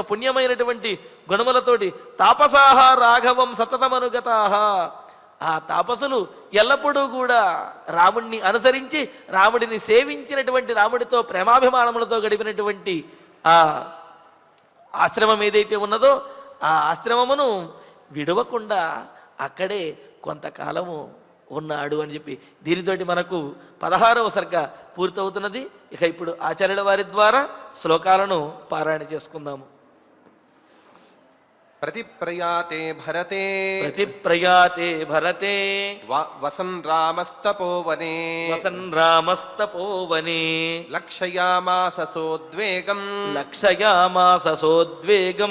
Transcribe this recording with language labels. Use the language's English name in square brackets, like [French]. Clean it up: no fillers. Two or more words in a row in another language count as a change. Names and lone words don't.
[Telugu] పుణ్యమైనటువంటి గుణములతోటి [Sanskrit] తాపసాహ రాఘవం సతతమనుగతాహ [Telugu] ఆ తాపసులు ఎల్లప్పుడూ కూడా రాముడిని అనుసరించి రాముడిని సేవించినటువంటి రాముడితో ప్రేమాభిమానములతో గడిపినటువంటి ఆ ఆశ్రమం ఏదైతే ఉన్నదో ఆ ఆశ్రమమును విడవకుండా అక్కడే కొంతకాలము ఉన్నాడు అని చెప్పి దీనితోటి మనకు 16వ సర్గ పూర్తవుతున్నది. ఇక ఇప్పుడు ఆచార్యుల వారి ద్వారా శ్లోకాలను పారాయణ చేసుకుందాము. [Sanskrit] प्रतिप्रयाते भरते प्रतिप्रयाते भरते वसन् रामस्तपोवने वसन् रामस्तपोवने लक्षयामास सोद्वेगम् लक्षयामास सोद्वेगम्